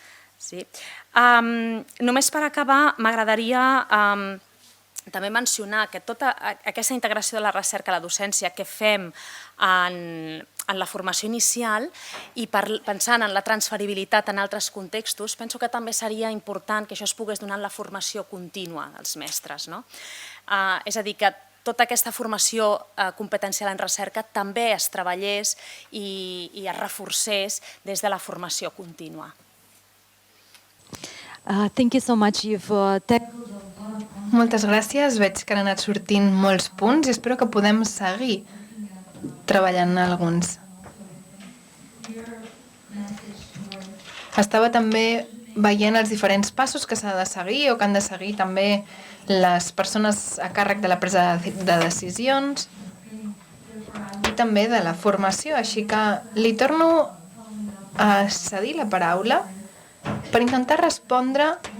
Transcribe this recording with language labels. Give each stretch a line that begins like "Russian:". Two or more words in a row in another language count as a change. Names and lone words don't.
Catalan: Només per acabar, m'agradaria també mencionar que tota aquesta integració de la recerca a la docència que fem la formació inicial i pensant en la transferibilitat en altres contextos, penso que també seria important que això es pogués donar en la formació contínua dels mestres. És a dir, que tota aquesta formació competencial en recerca també es treballés i es reforcés des de la formació contínua.
English: Thank you so much.
Catalan: Moltes gràcies, veig que han anat sortint molts punts i espero que podem seguir treballant alguns. Estava també veient els diferents passos que s'ha de seguir o que han de seguir també les persones a càrrec de la presa de decisions i també de la formació, així que li torno a cedir la paraula per intentar respondre